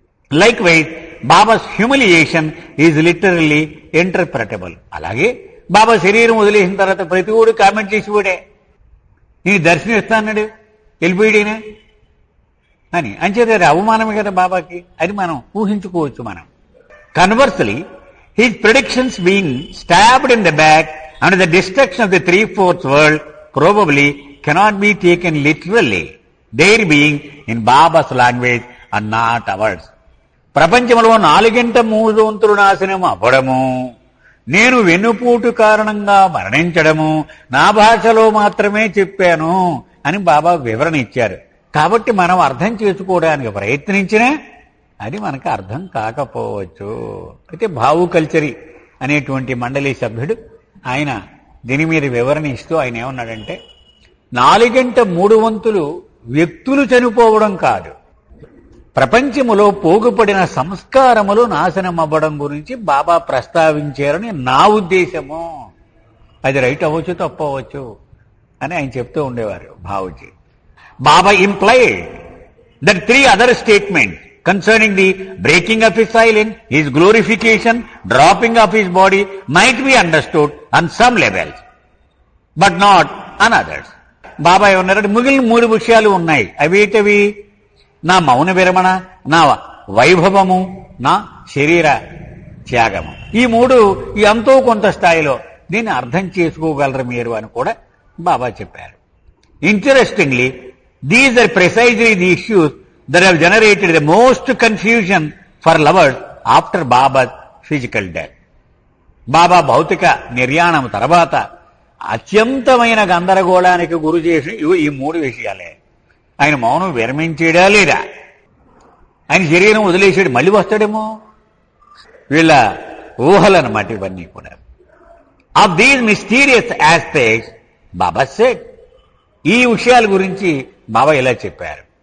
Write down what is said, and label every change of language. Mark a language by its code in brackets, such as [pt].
[en] Likewise Baba's humiliation is literally interpretable. [te] అలాగే బాబా శరీరం వదిలేసిన తర్వాత ప్రతి ఓడు కామెంట్ చేసి ఓడే నీ దర్శనం ఇస్తాన్నాడు వెళ్ళిపోయాడేనా అని. అంచేది అది అవమానమే కదా బాబాకి, అది మనం ఊహించుకోవచ్చు. [en] మనం conversely his predictions being stabbed in the back and the destruction of the 3/4 world probably cannot be taken literally, their being in Baba's language and not ours. [te] ప్రపంచంలో 4/3 నాశనం అవ్వడము, నేను వెన్నుపోటు కారణంగా మరణించడము నా భాషలో మాత్రమే చెప్పాను అని బాబా వివరణ ఇచ్చారు. కాబట్టి మనం అర్థం చేసుకోవడానికి ప్రయత్నించినా అది మనకు అర్థం కాకపోవచ్చు. అయితే భావు కల్చరీ అనేటువంటి మండలి సభ్యుడు ఆయన దీని మీద వివరణ ఇస్తూ ఆయన ఏమన్నాడంటే, 4/3 వ్యక్తులు చనిపోవడం కాదు, ప్రపంచములో పోగుపడిన సంస్కారములు నాశనం అవ్వడం గురించి బాబా ప్రస్తావించారని నా ఉద్దేశము. అది రైట్ అవ్వచ్చు, తప్పు అవ్వచ్చు అని ఆయన చెప్తూ ఉండేవారు బాబూజీ. [en] Baba implied that 3 other statements concerning the breaking of his silence, his glorification, dropping of his body might be understood on some levels, but not on others. [te] బాబా ఏమన్నారంటే మిగిలిన 3 విషయాలు ఉన్నాయి. అవేటవి? నా మౌన విరమణ, నా వైభవము, నా శరీర త్యాగము. ఈ 3 ఎంతో కొంత స్థాయిలో దీన్ని అర్థం చేసుకోగలరు మీరు అని కూడా బాబా చెప్పారు. [en] Interestingly, these are precisely the issues that have generated the most confusion for lovers after Baba's physical death. [te] బాబా భౌతిక నిర్యాణం తర్వాత అత్యంతమైన గందరగోళానికి గురి చేసి ఈ 3 విషయాలే. ఆయన మౌనం విరమించేడా లేదా? ఆయన శరీరం వదిలేసాడు, మళ్ళీ వస్తాడేమో? వీళ్ళ ఊహలన్నమాట ఇవన్నీ కూడా. [en] of these mysterious aspects Baba said, [te] ఈ విషయాల గురించి బాబా ఇలా చెప్పారు.